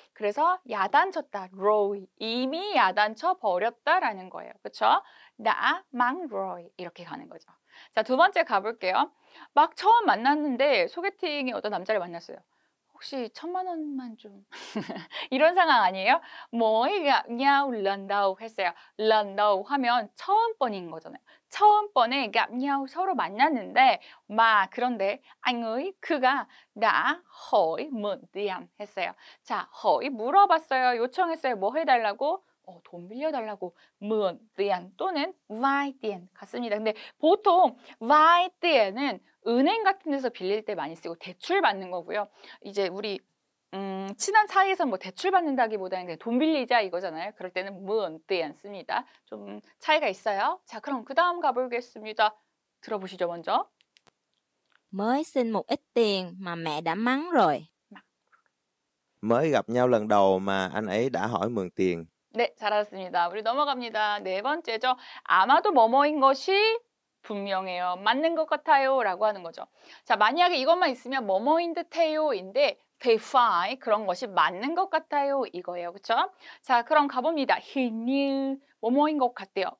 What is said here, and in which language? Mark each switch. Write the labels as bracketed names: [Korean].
[Korean] 그래서 야단쳤다. rồi 이미 야단쳐 버렸다라는 거예요. 그렇죠? [Vietnamese] đã mang rồi [Korean] 이렇게 가는 거죠. 자, 두 번째 가볼게요. 막 처음 만났는데 소개팅에 어떤 남자를 만났어요. 혹시 1,000만 원만 좀 이런 상황 아니에요? [Vietnamese] mới gặp nhau lần đầu [Korean] 했어요. [Vietnamese] lần đầu [Korean] 하면 처음 번인 거잖아요. 처음 번에 [Vietnamese] gặp nhau [Korean] 서로 만났는데 그런데 [Vietnamese] anh ấy [Korean] 그가 [Vietnamese] đã hỏi mượn tiền [Korean] 했어요. 자, hỏi 물어봤어요. 요청했어요. 뭐 해달라고? 돈 빌려달라고 [Vietnamese] mượn tiền [Korean] 또는 [Vietnamese] vay tiền [Korean] 같습니다. 근데 보통 [Vietnamese] vay tiền [Korean] 은 은행 같은 데서 빌릴 때 많이 쓰고 대출 받는 거고요. 이제 우리 친한 사이에서 뭐 대출 받는다기보다는 그냥 돈 빌리자 이거잖아요. 그럴 때는 [Vietnamese] mượn tiền [Korean] 씁니다. 좀 차이가 있어요. 자, 그럼 그 다음 가보겠습니다. 들어보시죠, 먼저. [Vietnamese] Mới xin một ít tiền mà mẹ đã mắng rồi. Mới gặp nhau lần đầu mà anh ấy đã hỏi mượn tiền. [Korean] 네, 잘하셨습니다. 우리 넘어갑니다. 네 번째죠. 아마도 뭐뭐인 것이 분명해요. 맞는 것 같아요. 라고 하는 거죠. 자, 만약에 이것만 있으면 뭐뭐인 듯해요인데 [English] they find [Korean] 그런 것이 맞는 것 같아요. 이거예요. 그쵸? 자, 그럼 가봅니다. [Vietnamese] hình như [Korean] 뭐뭐인 것 같대요.